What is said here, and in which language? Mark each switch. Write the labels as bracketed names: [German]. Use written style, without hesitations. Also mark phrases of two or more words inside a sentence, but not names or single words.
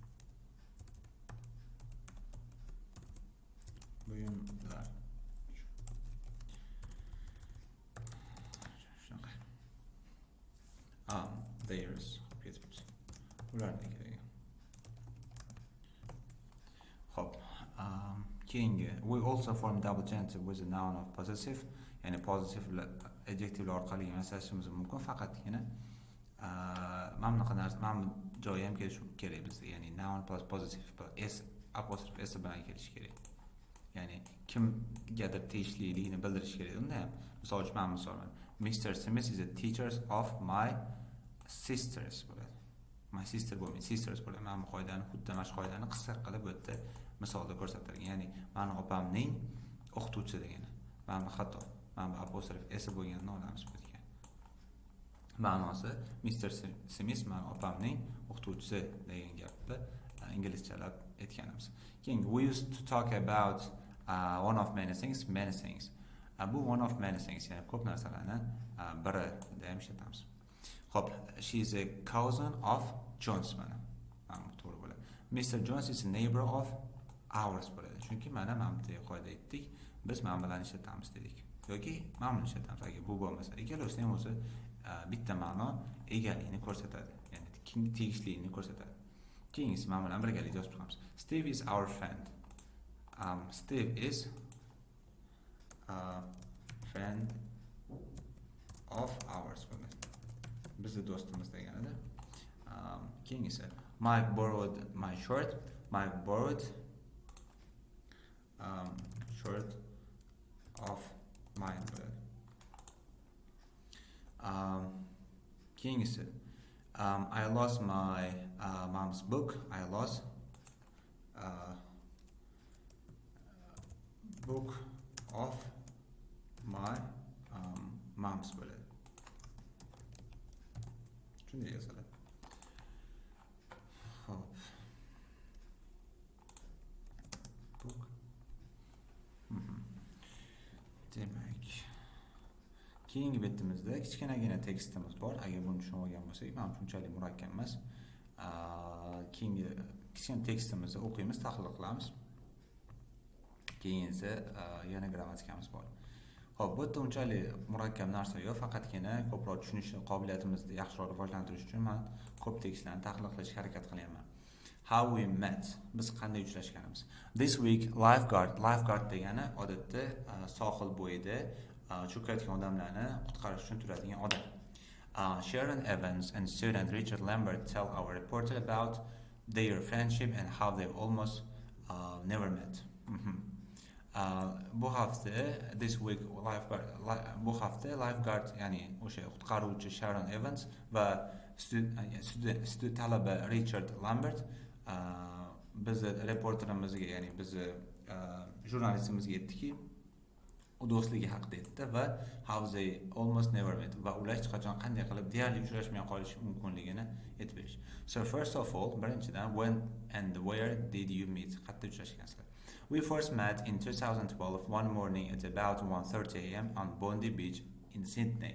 [Uzbek] Buyumlar. Shunaqa. Theirs. Ularniki degan. Hop. Keyingi, [English] we also form double genitive with a noun of possessive, [Uzbek] ya'ni [English] positive adjective [Uzbek] orqali yasashimiz mumkin, faqatgina mana bunaqa narsa, mana bu joyi ham kelishi kerak bizga, ya'ni [English] noun plus positive s apostrophe s [Uzbek] bilan kelishi kerak. Ya'ni kimgadir tegishliligini bildirish kerak. Unda ham misol uchun men misolan Mr. [English] Smith is a teacher of my sisters bo'ladi. My sister bo'lmaydi, sisters bo'ladi. [Uzbek] Men bu qoidani, xuddi mana shu qoidani qisqa qilib bu yerda misolda ko'rsatilgan. Ya'ni meni opamning o'qituvchisi degani. Mana bu xato. Mana bu [English] apostrophe s [Uzbek] bo'lganini olamiz bu yerga. Ma'nosi Mr. Smith meni opamning o'qituvchisi degan gapni inglizchalab aytganimiz. [English] Keyin we used to talk about one of many things, many things. Bu one of many things, [Uzbek] ya'ni ko'p narsalarni biri deb ham ishlatamiz. Hop, [English] she is a cousin of Jones mana. [Uzbek] To'g'ri bo'ladi. [English] Mr. Jones is a neighbor of ours bo'ladi. [Uzbek] Chunki mana bu qoida aytdik, biz mana bilan ishlatamiz dedik. Yoki mana buni ishlatamiz agar bu bo'lmasa. Ikkalasi ham o'zi bitta ma'no egaligini ko'rsatadi, ya'ni tegishliligini ko'rsatadi. Keyingisi mana bilan birgalikda yozib chiqamiz. [English] Steve is our friend. Steve is a friend of ours. [Uzbek] Bizni do'stimiz deganida. [English] Keyingisi Mike borrowed my shirt. Mike borrowed shirt of mine. Keyingisi I lost my mom's book. I lost book of my mom's bo'ladi. [Uzbek] Shunday yoziladi. Hop. Book. Demak, keyingi betimizda kichkinagina tekstimiz bor. Agar buni tushunib olgan bo'lsak, men shunchalik murakkab emas. Keyingi kichkina tekstimizni o'qiymiz, tahlil qilamiz. Keyin esa yana grammatikamiz bor. Xo'p, bu yerda unchalik murakkab narsa yo'q, faqatgina ko'proq tushunish qobiliyatimizni yaxshiroq rivojlantirish uchun men ko'p tekstlarni tahlil qilishga harakat qilyapman. [English] How we met. [Uzbek] Biz qanday uchrashganimiz. [English] This week [Uzbek] lifeguard degani odatda sohil bo'yida cho'kayotgan odamlarni qutqarish uchun turadigan odam. [English] Sharon Evans and student Richard Lambert tell our reporter about their friendship and how they almost never met. [Uzbek] Bu hafta [English] this week lifeguard [Uzbek] ya'ni o'sha qutqaruvchi Sharon Evans va talaba Richard Lambert bizni reporterimizga, ya'ni bizni jurnalistimizga aytdiki, u do'stligi haqida aytdi va [English] how they almost never met [Uzbek] va ular hech qachon qanday qilib deyarli uchrashmay qolishi mumkinligini aytib berish. [English] So first of all, birinchidan when and where did you meet? [Uzbek] Qayerda uchrashgansizlar? [English] We first met in 2012 one morning at about 1:30 a.m. on Bondi Beach in Sydney.